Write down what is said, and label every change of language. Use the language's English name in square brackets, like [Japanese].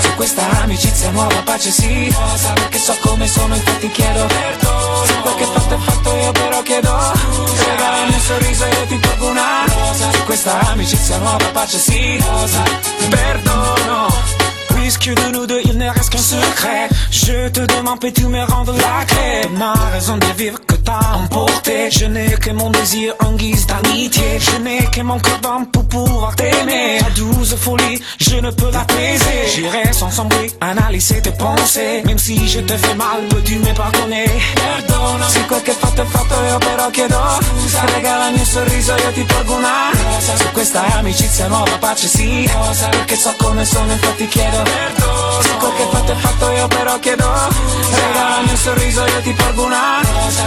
[Italian] Su questa amicizia nuova pace sì rosa. Perché so come sono, infatti chiedo perdono. Se quel che fatto è fatto, io però chiedo scusa. Regalami un sorriso, io ti porgo una rosa. Su questa amicizia nuova pace sì rosa. Perdono. [French] Puisque de nous deux il ne reste qu'un secret, je te demande, peux-tu me rendre la clé de ma raison de vivre que t'as emporté. Je n'ai que mon désir en guise d'amitié, je n'ai que mon corps d'homme pour pouvoir t'aimer. Ta douce folie, je ne peux l'apaiser. J'irai sans sombrer, analyser tes pensées. Même si je te fais mal, peux-tu me pardonner? [Italian] Perdono. Si quel che fatto è fatto, io però chiedo scusa. Regalami un sorriso, io ti porgo una rosa. Su questa amicizia nuova pace sì rosa. Perché so come sono, infatti chiedo perdono. Se quel che fatto è fatto, io però chiedo scusa. Regalami un sorriso, io ti porgo una rosa.